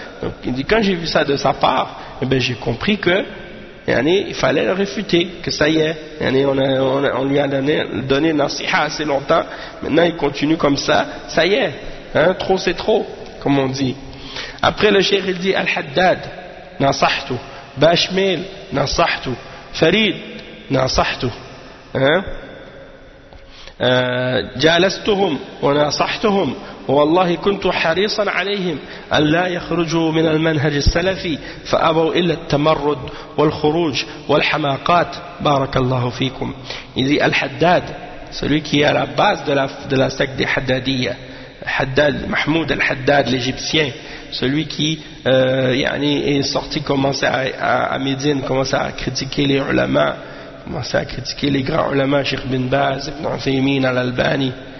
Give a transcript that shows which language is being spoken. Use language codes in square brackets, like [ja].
[fr] Donc il dit, quand j'ai vu ça de sa part, eh bien, j'ai compris que il fallait le réfuter, que ça y est, on lui a donné nasiha assez longtemps, maintenant il continue comme ça y est, hein, trop c'est trop, comme on dit. Après le cheikh il dit [ar] Al-Haddad, nasahtu, Bashmil, nasahtu, Farid, nasahtu, hein, جالستهم ونصحتهم والله كنت حريصا عليهم أن لا يخرجوا من المنهج السلفي فأبوا إلا التمرد والخروج والحماقات بارك الله فيكم. [fr] إذ الحداد celui qui est à la base de la secte des Haddadiyya, Haddad Mahmoud al-Haddad l'égyptien, celui qui est sorti, commencé à Médine, commencé à critiquer les ulama, commencé à critiquer les grands ulama, Cheikh Ibn Baz, Ibn Uthaymeen, Al-Albani.